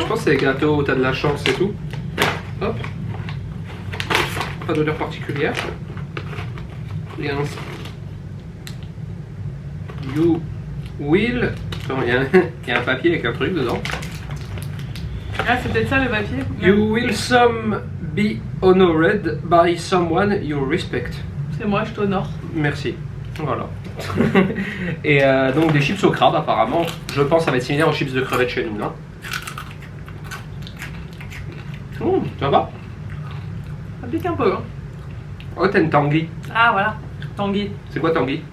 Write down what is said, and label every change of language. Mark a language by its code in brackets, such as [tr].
[fr] je pense que c'est les gâteaux où t'as de la chance et tout. Hop. Pas d'odeur particulière. Il y a un... [en] You will... [fr] Attends, il y a un papier avec un truc dedans. Ah, c'est peut-être ça le papier. [en] You will some be honored by someone you respect. [fr] C'est moi, je t'honore. Merci. Voilà. Et donc des chips au crabe apparemment. Je pense que ça va être similaire aux chips de crevettes chez nous, non? Ça va? Ça pique un peu. Hein. [en] Hot and tangy. [fr] Ah, voilà. Tanguy. C'est quoi tangy?